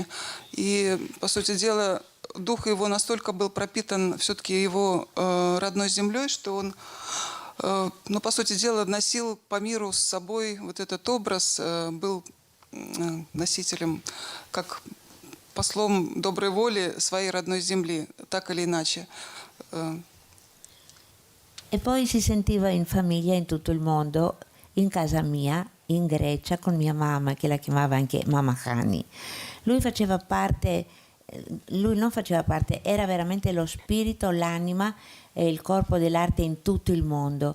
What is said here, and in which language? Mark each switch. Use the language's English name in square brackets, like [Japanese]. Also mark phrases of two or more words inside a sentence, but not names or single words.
[Russian] И, по сути дела, дух его настолько был пропитан все-таки его родной землей, что он, ну, по сути дела, носил по миру с собой вот этот образ, был носителем, как послом доброй воли своей родной земли, так или иначе. [Italian] E poi si sentiva in famiglia in tutto il mondo, in casa mia, in Grecia, con mia mamma, che la chiamava anche Mama Hani. Lui non faceva parte, era veramente lo spirito, l'anima e il corpo dell'arte in tutto il mondo.